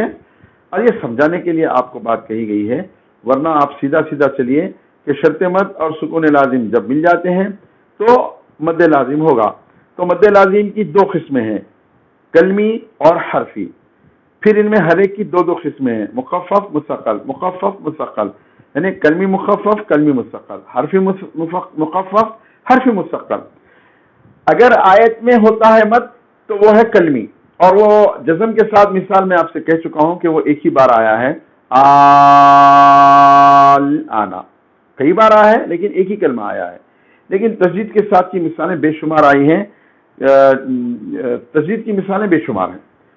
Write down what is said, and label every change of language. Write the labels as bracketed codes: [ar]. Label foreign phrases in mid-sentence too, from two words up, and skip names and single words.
[ur] اور یہ سمجھانے کے لیے آپ کو بات کہی گئی ہے، ورنہ آپ سیدھا سیدھا چلیے کہ شرط مد اور سکون لازم جب مل جاتے ہیں تو مد لازم ہوگا. تو مد لازم کی دو قسمیں ہیں، کلمی اور حرفی. پھر ان میں ہر ایک کی دو قسمیں ہیں، مخفف مستقل. مخفف مستقل یعنی کلمی مخفف کلمی مستقل، حرفی مخفف حرفی مستقل. اگر آیت میں ہوتا ہے مد تو وہ ہے کلمی، اور وہ جزم کے ساتھ مثال میں آپ سے کہہ چکا ہوں کہ وہ ایک ہی بار آیا ہے، آنا کئی بار آیا ہے لیکن ایک ہی کلمہ آیا ہے. لیکن تجدید کے ساتھ کی مثالیں بے شمار آئی ہیں، تجدید کی مثالیں بے شمار ہیں.